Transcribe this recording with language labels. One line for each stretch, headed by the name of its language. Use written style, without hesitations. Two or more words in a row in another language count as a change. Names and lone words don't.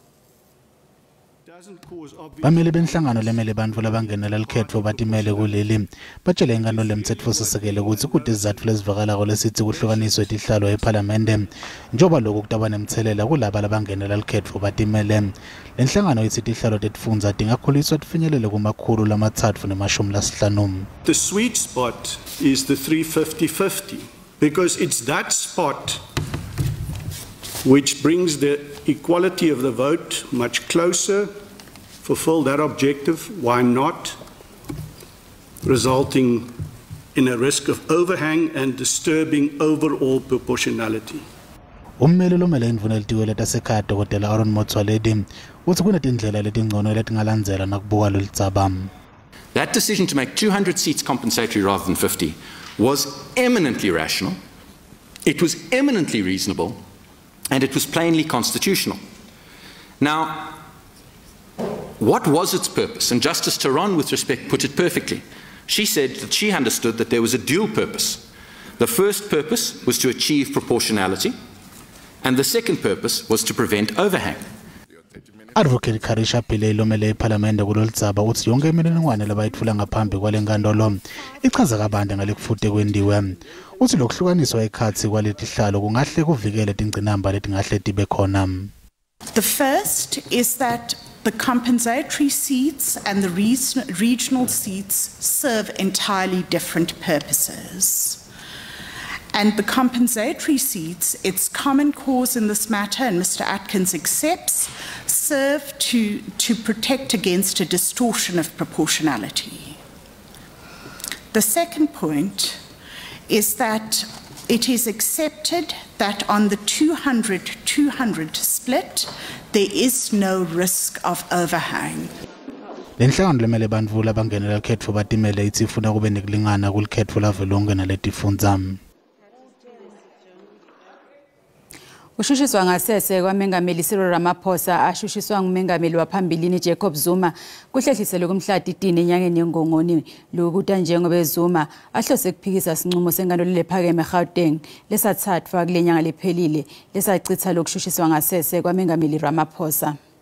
Swati: Bamele benhlangano lemele bantfu labangenela likhetfo batimele kuleli batshele inkantolo lemtsetfosisekelo ukuthi kude izatfu lesivakalako lesithi kuhlukaniswe tihlalo eParliament njoba lokhu kutaba nemthelela kulaba labangenela likhetfo batimele. Lenhlangano ithi tihlalo tetifundza tingakhuliswa tifinyelele kumakhulu lamatsatfu nemashumi lasihlanu.
English: The sweet spot is the 350-50 because it's that spot which brings the equality of the vote much closer. Fulfill that objective, why not? Resulting in a risk of overhang and disturbing overall proportionality.
Swati: Ummeli lomele indvuna elitiwe letasekhaya Dr. Aaron Motsoaledi uthi kunetindlela letingcono letingalandzela nakubuka lelidzaba.
English: That decision to make 200 seats compensatory rather than 50 was eminently rational, it was eminently reasonable, and it was plainly constitutional. Now, what was its purpose? And Justice Taron, with respect, put it perfectly. She said that she understood that there was a dual purpose. The first purpose was to achieve proportionality, and the second purpose was to prevent overhang.
Swati: Advocate Karisha Pile lomele eParliament kulolidzaba uthi yonke imininingwane labayitfula ngaphambi kwalenkantolo ichaza kabanti ngalekufute kwendiwe. Uthi lokuhlukaniswa ekhatsi kwaletihlalo kungahle kuvikele tingcinamba letingahle tibe khona.
English: The first is that the compensatory seats and the regional seats serve entirely different purposes. And the compensatory seats, its common cause in this matter, and Mr. Atkins accepts, serve to protect against a distortion of proportionality. The second point is that it is accepted that on the 200-200 split, there is no risk of overhang.
Swati: Lenhlangano lemele bantfu labangenela likhetfo batimele ithi ifuna kube nekulingana kulikhetfo lavelonke naletifundza. Ushushiswa ngasese kwamengameli Cyril Ramaphosa ashushiswa ngumengameli waphambilini Jacob Zuma kuhlehliselwe kumhlati 10 enyangeni yengongoni lokuthi njengoba Zuma ahlose kuphikisa isinqumo senkantolo lephakeme eGauteng lesathathwa kulenyanga lephelile lesachitha lokushushiswa ngasese kwamengameli Ramaphosa.